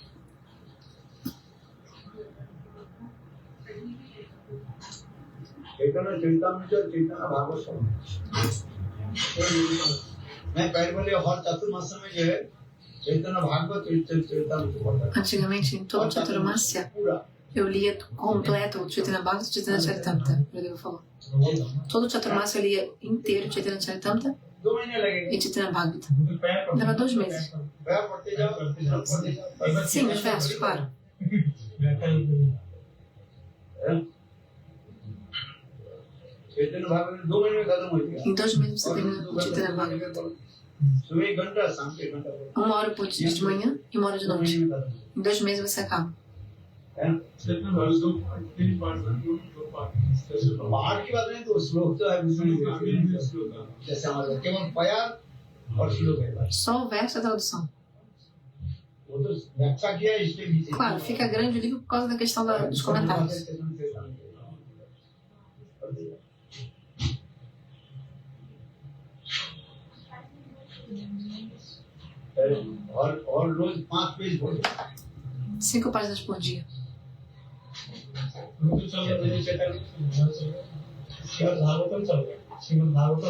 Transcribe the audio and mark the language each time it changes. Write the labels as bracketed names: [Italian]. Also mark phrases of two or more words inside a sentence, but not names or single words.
[Hindi] चैतन्य चैतन्य चरितामृत और चैतन्य भागवत मैं पहले बोले हर चतुर्मास में जो है चैतन्य भागवत चरितामृत पढ़ता था। [Portuguese] Antigamente, em todo Chaturmasya, [Hindi] पूरा [Portuguese] eu lia completo o Chaitanya Bhagavata e o Chaitanya Charitamrita. O Deus falou. Todo Chaturmasya eu lia inteiro o Chaitanya Charitamrita [Hindi] 2 महीने लगेंगे। [Portuguese] e Chaitanya Bhagavata. Leva 2 meses. [Hindi] वह पढ़ते जाओ पढ़ते जाओ। [Portuguese] Sim, os versos, claro. [Hindi] चैतन्य भागवत 2 महीने में खत्म हो गया। [Portuguese] Em 2 meses você termina o Chaitanya Bhagavata. [Hindi] सुबह 1 घंटा शाम के 1 घंटा। [Portuguese] 1 hora por dia de manhã e 1 hora de noite. Em 2 meses você acaba. [Hindi] बाहर की बात नहीं तो श्लोक तो है जैसे हमारे केवल प्यार और श्लोक है [Portuguese] Só o verso e a tradução. [Hindi] वो तो व्याख्या किया है इसके पीछे। [Portuguese] Claro, fica grande o livro por causa da questão dos comentários. [Hindi] और रोज 5 पेज पढ़ो। [Portuguese] 5 páginas por dia. [Hindi] भागवतम चल रहा है, श्रीमद् भागवतम